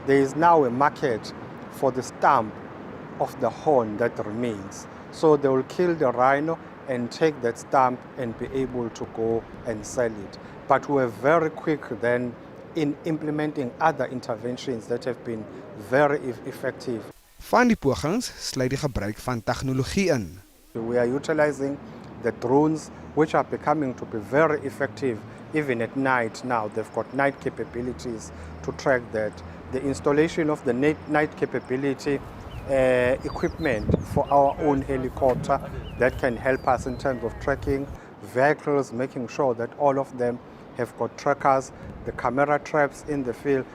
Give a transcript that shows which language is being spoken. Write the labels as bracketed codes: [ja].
[en] There is now a market for the stump of the horn that remains. So they will kill the rhino and take that stump and be able to go and sell it. But we were very quick then in implementing other interventions that have been very effective. [af] Van die pogings sluit die gebruik van tegnologie in. [en] We are utilizing the drones, which are becoming to be very effective even at night now. They've got night capabilities to track that. The installation of the night capability equipment for our own helicopter that can help us in terms of tracking vehicles, making sure that all of them have got trackers, the camera traps in the field.